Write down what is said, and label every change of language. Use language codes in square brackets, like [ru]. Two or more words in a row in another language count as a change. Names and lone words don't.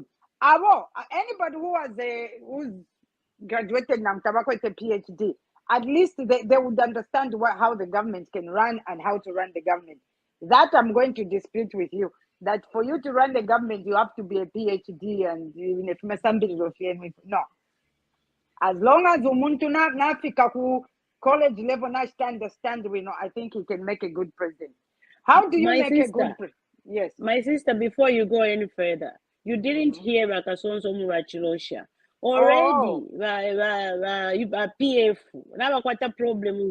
[en] Anybody who's graduated now, Tabako is a PhD. at least they would understand how the government can run and how to run the government. That I'm going to dispute with you. That for you to run the government, you have to be a PhD and even if no. As long as [bem] umuntu nafika ku [en] college level na understand, we know, I think he can make a good president. How do you make a good president? Yes. My sister, before you go any further, you didn't hear Bakasonso Murachilosha. Already, PF, now quite a problem.